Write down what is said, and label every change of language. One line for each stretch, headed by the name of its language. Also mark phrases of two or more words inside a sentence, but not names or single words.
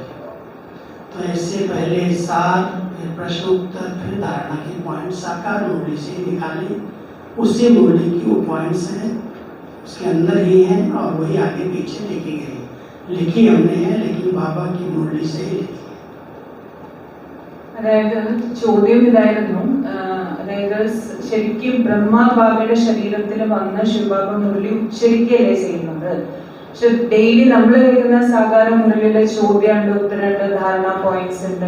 Hindi: तो ऐसे पहले सार, फिर प्रश्न उत्तर, फिर धारणा की पॉइंट साकार मुरली से निकाली। उसी मुरली की वो पॉइंट्स हैं, उसके अंदर ही हैं, और वही आगे पीछे लिखी गई। लिखी हमने है लेकिन बाबा की मुरली से ही लिखी।
Malayalam: അതായത് ചോദ്യം ഇതായിരുന്നു, അതായത് ശരിക്കും ബ്രഹ്മാബാബയുടെ ശരീരത്തിൽ വന്ന് ശിവബാബ മുരളി ഉച്ചരിക്കുകയല്ലേ ചെയ്യുന്നത്. പക്ഷെ ഡെയിലി നമ്മൾ കേൾക്കുന്ന സാധാരണ മുരളിയിലെ ചോദ്യമുണ്ട്, ഉത്തരമുണ്ട്, ധാരണ പോയിന്റ്സ് ഉണ്ട്.